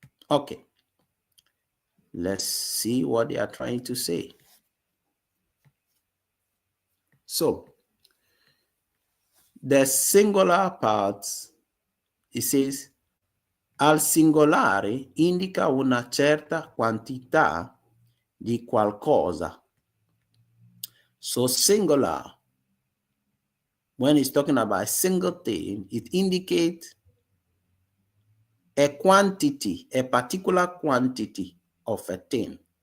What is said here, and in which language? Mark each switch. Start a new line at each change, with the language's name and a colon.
English: Okay, let's see what they are trying to say. So, the singular parts, it says,
Italian: al singolare indica una certa quantità di qualcosa.
English: So singular, when it's talking about a single thing, it indicates a quantity, a particular quantity of a thing.